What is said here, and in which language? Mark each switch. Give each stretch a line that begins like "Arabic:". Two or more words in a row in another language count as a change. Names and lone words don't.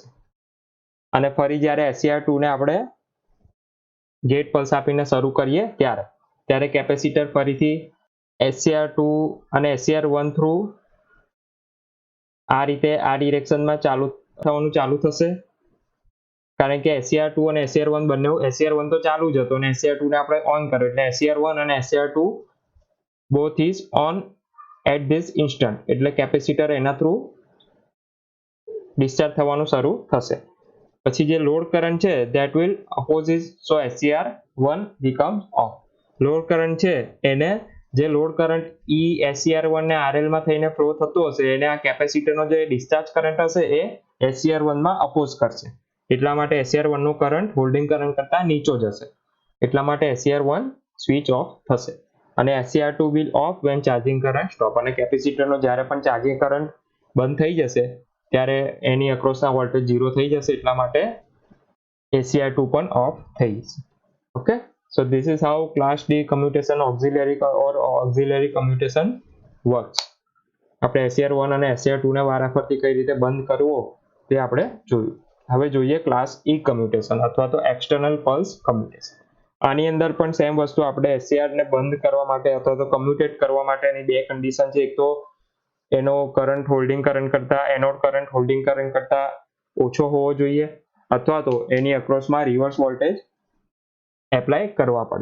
Gujarati: અને ફરી જ્યારે SCR2 ને આપણે
English: gate pulse
Gujarati: આપીને શરૂ કરીએ ત્યારે કેપેસિટર ફરીથી SCR2 અને SCR1 થ્રુ આ રીતે આ ડિરેક્શનમાં થવાનું ચાલુ થશે, કારણ કે SCR2 અને SCR1 બંને SCR1 તો ચાલુ જ હતો અને SCR2 ને આપણે ઓન કર્યો એટલે SCR1 અને SCR2
English: both is on at this instant.
Gujarati: એટલે કેપેસિટર એના થ્રુ ડિસ્ચાર્જ થવાનું શરૂ થશે. પછી જે
English: load current
Gujarati: છે
English: that will opposes, so SCR1 becomes off. load current
Gujarati: છે એને જે
English: load current
Gujarati: SCR1 ને RL માં થઈને ફ્લો થતો હશે એને આ કેપેસિટરનો જે
English: discharge current
Gujarati: હશે એ SCR1 માં અપોઝ કરશે. એટલા માટે SCR1 નો કરંટ
English: holding current
Gujarati: કરતા નીચો જશે. એટલા માટે SCR1
English: switch off
Gujarati: થશે અને
English: SCR2 will off when charging current stop.
Gujarati: અને કેપેસિટરનો જ્યારે પણ
English: charging current
Gujarati: બંધ થઈ જશે ત્યારે એની અક્રોસના વોલ્ટેજ 0 થઈ જશે. એટલા માટે SCR2 પણ ઓફ થઈ જશે. ઓકે,
English: so this is how class D commutation auxiliary commutation works.
Gujarati: આપણે SCR1 અને SCR2 ને વારાફરતી કઈ રીતે બંધ કરવો તે આપણે જોયું. હવે જોઈએ
English: class E commutation
Gujarati: અથવા તો
English: external pulse commutation.
Gujarati: આની અંદર પણ સેમ વસ્તુ આપણે SCR ને બંધ કરવા માટે અથવા તો કમ્યુટેટ કરવા માટેની બે કન્ડિશન છે. એક તો એનો
English: current holding current
Gujarati: કરતા
English: anode current holding current
Gujarati: કરતા ઓછો હોવો જોઈએ અથવા તો એની અક્રોસમાં
English: reverse voltage apply
Gujarati: કરવા પડે.